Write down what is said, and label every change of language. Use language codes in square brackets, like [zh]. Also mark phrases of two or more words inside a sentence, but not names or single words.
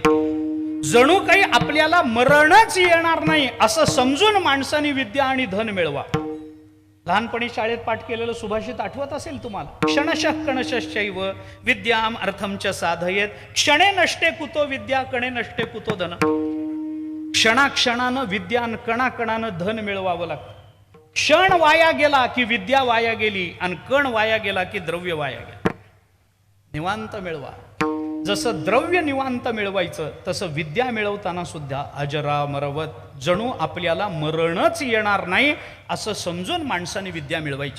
[mr] जणू काही आपल्याला मरणच येणार नाही असं समजून माणसाने विद्या आणि धन मिळवा. लहानपणी शाळेत पाठ केलेलं सुभाषित आठवत असेल तुम्हाला. [sa] क्षणशः कणशश्चैव विद्याम अर्थमच साधयेत. क्षणे नष्टे कुतो विद्या, कणे नष्टे कुतो धन. [mr] क्षणाक्षणानं विद्या आणि कणाकणानं धन मिळवावं लागतं. क्षण वाया गेला की विद्या वाया गेली, आणि कण वाया गेला की द्रव्य वाया गेला. निवांत मिळवा. जसं द्रव्य निवांत मिळवायचं तसं विद्या मिळवताना सुद्धा अजरामरवत, जणू आपल्याला मरणच येणार नाही असं समजून माणसाने विद्या मिळवायची.